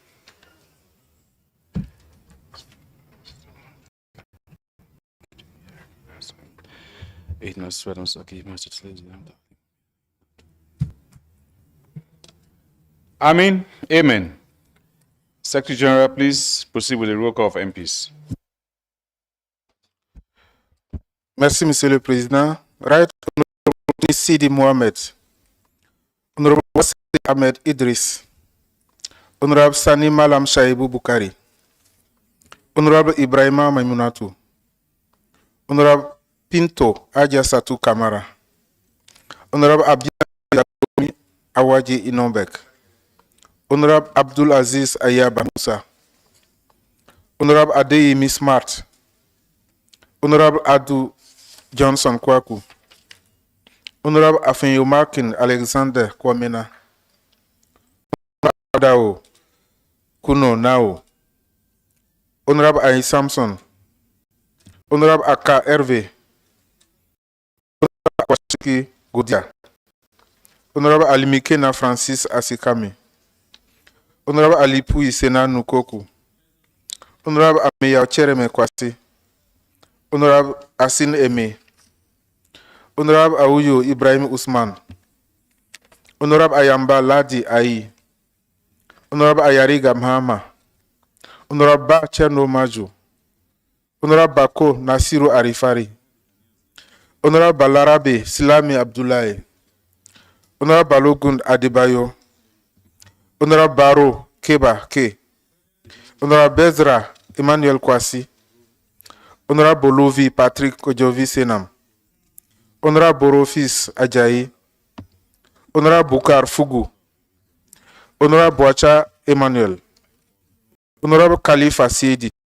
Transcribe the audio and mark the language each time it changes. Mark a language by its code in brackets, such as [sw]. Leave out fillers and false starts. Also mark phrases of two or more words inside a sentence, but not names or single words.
[en] Amen. Amen. Secretary General, please proceed with the roll call of MPs. [fr] Merci, Monsieur le Président. [en] Right Honorable Sidi Mohamed. Honorable Wasi Ahmed Idris. Honorable Sani Malam Shaibou Bukari. Honorable Ibrahima Maimunatu. Honorable Pinto Adja Satou Kamara. Honorable Abdiya Awaji Inombek. Honorable Abdul Aziz Ayaba Moussa. Honorable Adeyemi Smart. Honorable Adu Johnson Kwaku. Honorable Afenyo Markin Alexander Kwamena. Honorable Dao Kuno Nao. Honorable Ayi Samson. Honorable Aka Hervé. Honorable Kwashiki Godia. Honorable Alimikena Francis Asikami. Honorable Alipu Isena Nukoku. Honorable Ameya Chereme Kwasi. Honorable Asin Eme. Honorable Awuyo Ibrahim Usman. Honorable Ayamba Ladi Ayi. Honorable Ayariga Mahama. Honorable Ba Cherno Maju. Honorable Bako Nasiru Arifari. Honorable Balarabe Silami Abdullahi. Honorable Balogun Adebayo. Honorable Baro Keba K. Honorable Bezra Emmanuel Kwasi. Honorable Bolovi Patrick Kojovi Senam. Honorable Borofis Ajayi. Honorable Bukar Fugu. Honorable Boacha Emmanuel. Honorable Khalifa Sidi.